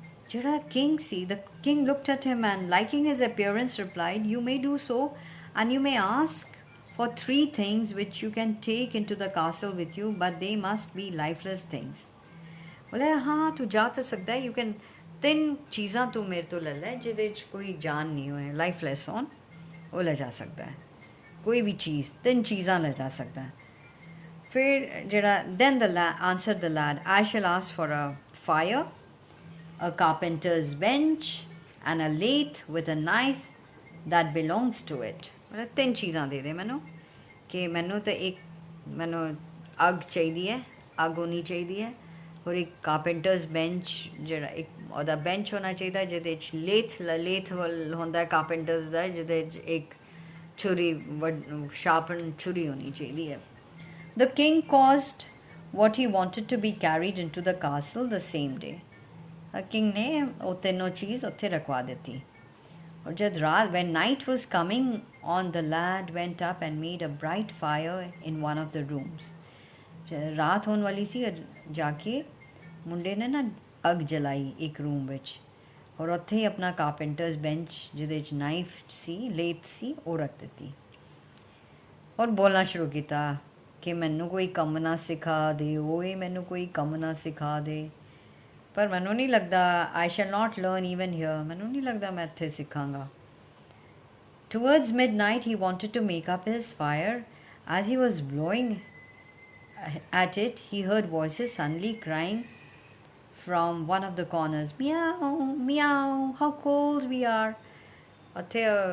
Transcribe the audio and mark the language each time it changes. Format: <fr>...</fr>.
<pa>ਜਿਹੜਾ king ਸੀ,</pa> <en>the king looked at him and liking his appearance replied, you may do so, and you may ask for 3 things which you can take into the castle with you, but they must be lifeless things.</en> <pa>ਬੋਲੇ ਹਾਂ ਤੂੰ ਜਾ ਤਾਂ ਸਕਦਾ,</pa> <en>you can</en> <pa>3 ਚੀਜ਼ਾਂ ਤੂੰ ਮੇਰੇ ਤੋਂ ਲੈ ਲੈ ਜਿਹਦੇ 'ਚ ਕੋਈ ਜਾਨ ਨਹੀਂ ਹੋਏ, ਲਾਈਫਲੈਸ ਹੋਣ, ਉਹ ਲੈ ਜਾ ਸਕਦਾ ਹੈ, ਕੋਈ ਵੀ ਚੀਜ਼ 3 ਚੀਜ਼ਾਂ ਲੈ ਜਾ ਸਕਦਾ ਹੈ। ਫਿਰ ਜਿਹੜਾ</pa> <en>then answered the lad, I shall ask for a fire, a carpenter's bench, and a lathe with a knife that belongs to it.</en> <pa>ਮਤਲਬ 3 ਚੀਜ਼ਾਂ ਦੇ ਦੇ ਮੈਨੂੰ, ਕਿ ਮੈਨੂੰ ਤਾਂ ਮੈਨੂੰ ਅੱਗ ਚਾਹੀਦੀ ਹੈ, ਅੱਗ ਹੋਣੀ ਚਾਹੀਦੀ ਹੈ, ਔਰ ਇੱਕ ਕਾਰਪੈਂਟਰਸ ਬੈਂਚ, ਜਿਹੜਾ ਇੱਕ ਉਹਦਾ ਬੈਂਚ ਹੋਣਾ ਚਾਹੀਦਾ ਜਿਹਦੇ 'ਚ ਲੇਥ ਹੁੰਦਾ ਕਾਰਪੈਂਟਰਸ ਦਾ, ਜਿਹਦੇ 'ਚ ਇੱਕ ਛੁਰੀ ਸ਼ਾਰਪਨ ਛੁਰੀ ਹੋਣੀ ਚਾਹੀਦੀ ਹੈ।</pa> <en>The king caused what he wanted to be carried into the castle the same day.</en> <pa>King ने ਉਹ ਤਿੰਨੋਂ ਚੀਜ਼ ਉੱਥੇ ਰਖਵਾ ਦਿੱਤੀ। ਔਰ ਜਦ ਰਾਤ,</pa> <en>when night was coming on, the lad went up and made a bright fire in one of the rooms.</en> <pa>ਰਾਤ ਹੋਣ ਵਾਲੀ ਸੀ, ਜਾ ਕੇ ਮੁੰਡੇ ਨੇ ਨਾ ਅੱਗ ਜਲਾਈ ਇੱਕ ਰੂਮ ਵਿੱਚ, ਔਰ ਉੱਥੇ ਹੀ ਆਪਣਾ ਕਾਰਪੈਂਟਰਸ ਬੈਂਚ ਜਿਹਦੇ 'ਚ ਨਾਈਫ ਸੀ, ਲੇਥ ਸੀ, ਉਹ ਰੱਖ ਦਿੱਤੀ, ਔਰ ਬੋਲਣਾ ਸ਼ੁਰੂ ਕੀਤਾ ਕਿ ਮੈਨੂੰ ਕੋਈ ਕੰਮ ਨਾ ਸਿਖਾ ਦੇ, ਓਏ ਮੈਨੂੰ ਕੋਈ ਕੰਮ ਨਾ ਸਿਖਾ ਦੇ। ਪਰ ਮੈਨੂੰ ਨਹੀਂ ਲੱਗਦਾ,</pa> <en>I shall not learn even here,</en> <pa>ਮੈਨੂੰ ਨਹੀਂ ਲੱਗਦਾ ਮੈਂ ਇੱਥੇ ਸਿੱਖਾਂਗਾ।</pa> <en>Towards midnight he wanted to make up his fire. As he was blowing at it, he heard voices suddenly crying from one of the corners, meow, meow, how cold we are. ਉੱਥੇ</en>